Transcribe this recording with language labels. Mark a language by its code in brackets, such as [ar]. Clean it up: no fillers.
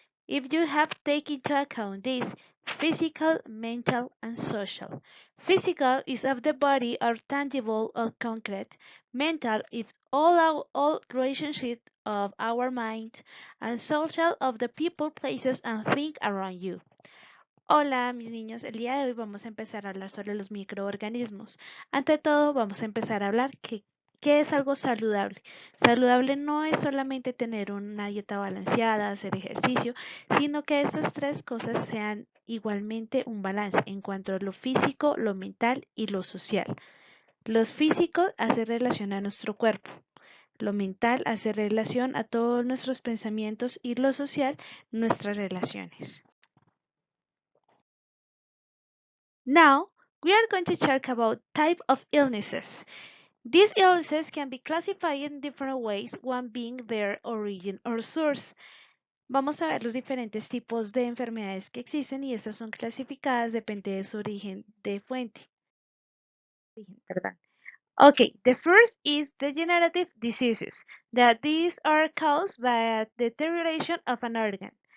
[en] If you have taken into account this physical, mental, and social. Physical is of the body or tangible or concrete. Mental is all relationship of our mind, and social of the people, places, and things around you. [es] Hola, mis niños. El día de hoy vamos a empezar a hablar sobre los microorganismos. Ante todo, vamos a empezar a hablar qué es algo saludable. Saludable no es solamente tener una dieta balanceada, hacer ejercicio, sino que esas tres cosas sean igualmente un balance en cuanto a lo físico, lo mental y lo social. Lo físico hace relación a nuestro cuerpo. Lo mental hace relación a todos nuestros pensamientos y lo social, nuestras relaciones. [en] Now, we are going to talk about type of illnesses. These illnesses can be classified in different ways, one being their origin or source. [es] Vamos a ver los diferentes tipos de enfermedades que existen y estas son clasificadas depende de su origen de fuente. Perdón. [en] Okay, the first is degenerative diseases, that these are caused by deterioration of an organ.